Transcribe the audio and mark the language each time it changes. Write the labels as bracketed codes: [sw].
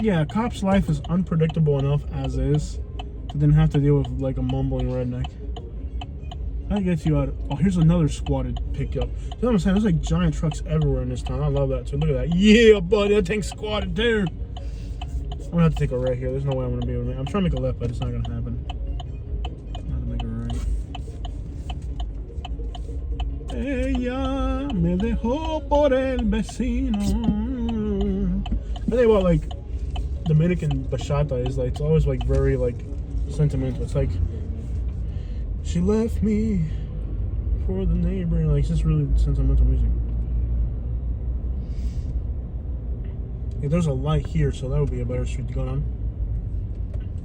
[en] yeah, a cop's life is unpredictable enough as is to then have to deal with like a mumbling redneck. That gets you out. Oh, here's another squatted pickup. You know what I'm saying? There's like giant trucks everywhere in this town. I love that too. Look at that. Yeah, buddy, that thing's squatted too. I'm gonna have to take a right here. There's no way I'm gonna be able to make. I'm trying to make a left, but it's not gonna happen. I'm gonna make a right. [es] Ella me dejó por el vecino. [en] I think about like Dominican bachata is like it's always like very like sentimental. It's like she left me for the neighbor. Like it's just really sentimental music. Like, there's a light here, so that would be a better street to go down.